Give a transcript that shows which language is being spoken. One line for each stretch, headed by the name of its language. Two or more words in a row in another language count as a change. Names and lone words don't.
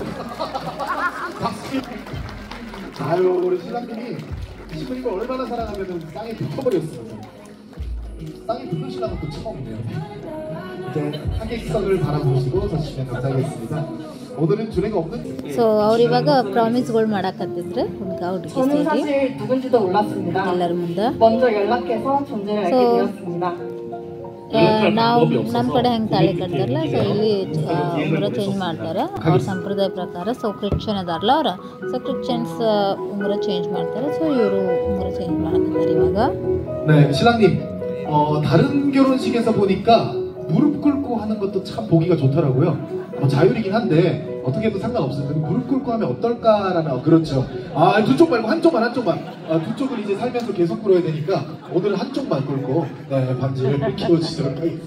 Korean: 박수. 아유, 우리 신랑님이 신부님을 얼마나 사랑하면 땅에 붙어버렸습니다. 땅에 붙는 신랑은 또 처음이네요. 이제 하객석을 바라보시고 서시면 감사하겠습니다. 오늘은 주례가 없는.
Kannada: ಸೊ ಅವ್ರು ಇವಾಗ ಪ್ರಾಮಿಸ್ಗಳು ಮಾಡಕತ್ತಿದ್ರು ಹುಡುಗ ಹುಡುಗಿ
Korean: 저는
Kannada: ಸೇರಿ
Korean: 사실 누군지도 몰랐습니다.
Kannada: ಎಲ್ಲರ ಮುಂದೆ.
Korean: 먼저 연락해서 존재를 알게 되었습니다.
Kannada: ನಾವು ನಮ್ಮ ಕಡೆ ಹೆಂಗೆ ತಾಳಿ ಕಟ್ತಾರಲ್ಲ, ಸೊ ಇಲ್ಲಿ ಉಂಗುರ ಚೇಂಜ್ ಮಾಡ್ತಾರೆ ಅವ್ರ ಸಂಪ್ರದಾಯ ಪ್ರಕಾರ. ಸೊ ಕ್ರಿಶ್ಚಿಯನ್ ಅದಾರಲ್ಲ ಅವ್ರು, ಸೊ ಕ್ರಿಶ್ಚಿಯನ್ಸ್ ಉಂಗುರ ಚೇಂಜ್ ಮಾಡ್ತಾರೆ. ಸೊ ಇವರು ಉಂಗುರ ಚೇಂಜ್ ಮಾಡಕತ್ತಾರೆ ಇವಾಗ.
Korean: 네, 신랑님, 다른 결혼식에서 보니까 무릎 꿇고 하는 것도 참 보기가 좋더라고요. 뭐 자율이긴 한데 어떻게 해도 상관없어요. 무릎 꿇고 하면 어떨까라는. 그렇죠. 아, 두 쪽 말고 한쪽만. 두 쪽을 이제 살면서 계속 꿇어야 되니까 오늘은 한쪽만 꿇고 네, 반지를 끼워주시도록 하겠습니다.